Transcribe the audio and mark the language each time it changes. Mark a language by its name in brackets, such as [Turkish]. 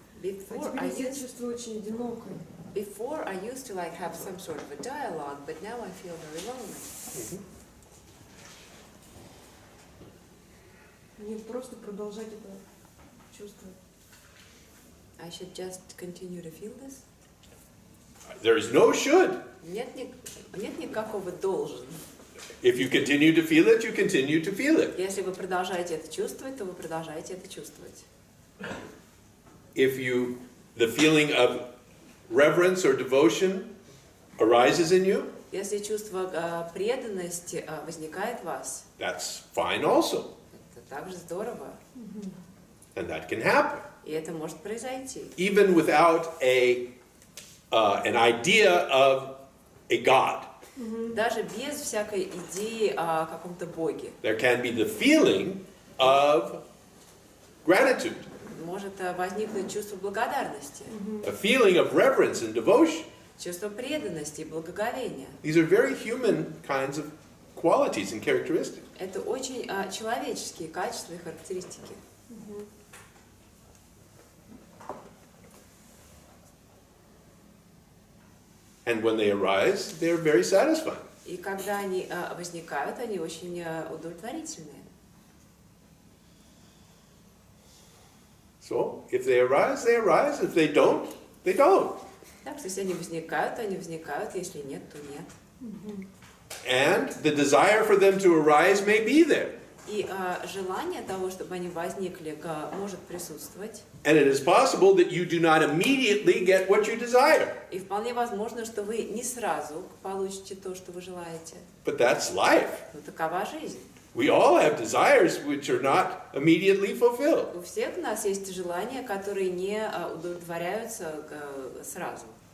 [Russian] А теперь я себя чувствую очень одинокой. [English] Before I used to like have some sort of a dialogue, but now I feel very lonely. [Russian] Мне просто продолжать это чувствовать. [English] I should just continue to feel this? There is no should. [Russian] Нет никакого должен. [English] If you continue to feel it, you continue to feel it. [Russian] Если вы продолжаете это чувствовать, то вы продолжаете это чувствовать. [English] If the feeling of reverence or devotion arises in you, [Russian] Если чувство преданности возникает в вас, [English] that's fine also. [Russian] это также здорово. [English] And that can happen. [Russian] И это может произойти. [English] Even without an idea of a God. [Russian] Даже без всякой идеи о каком-то Боге. [English] There can be the feeling of gratitude, [Russian] Может возникнуть чувство благодарности, [English] a feeling of reverence and devotion. [Russian] чувство преданности и благоговения. [English] These are very human kinds of qualities and characteristics. [Russian] Это очень человеческие качества и характеристики. [English] And when they arise, they are very satisfying. [Russian] И когда они возникают, они очень удовлетворительные. [English] So, if they arise, they arise. If they don't, they don't. [Russian] Так что если они возникают, если нет, то нет. [English] And the desire for them to arise may be there. [Russian] И желание того, чтобы они возникли, может присутствовать. [English] And it is possible that you do not immediately get what you desire. [Russian] И вполне возможно, что вы не сразу получите то, что вы желаете. [English] But that's life. [Russian] Но такова жизнь. [English] We all have desires which are not immediately fulfilled. [Russian] У всех у нас есть желания, которые не удовлетворяются сразу.